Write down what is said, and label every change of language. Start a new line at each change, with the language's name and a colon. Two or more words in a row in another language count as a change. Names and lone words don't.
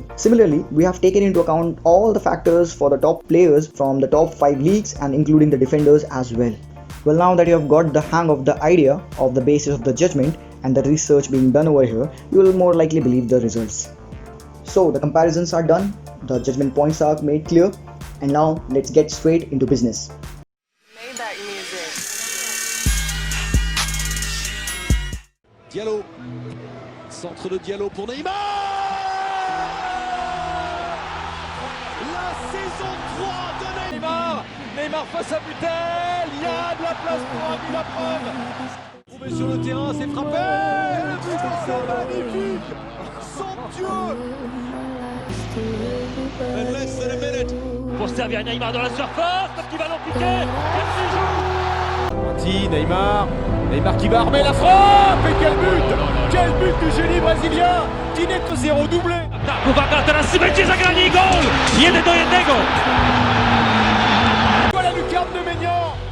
English: Similarly, we have taken into account all the factors for the top players from the top 5 leagues and including the defenders as well. Well, now that you have got the hang of the idea of the basis of the judgment and the research being done over here, you will more likely believe the results. So the comparisons are done, the judgment points are made clear, and now let's get straight into business.
French: Diallo, centre de Diallo pour Neymar. La saison 3 de Neymar. Neymar face à Butel, il y a de la place pour un but, la preuve. Trouvé sur le terrain, c'est frappé. Le but, c'est magnifique, somptueux.
English: And less than a minute.
French: Pour servir Neymar dans la surface, petit ballon piqué, Messi joue. Neymar qui va armer la frappe. Et quel but! Quel but du génie brésilien qui n'est que 0 doublé.
Polish: Uwaga, teraz będzie zagranie i gol! 1-1.
French: La lucarne de Maignan.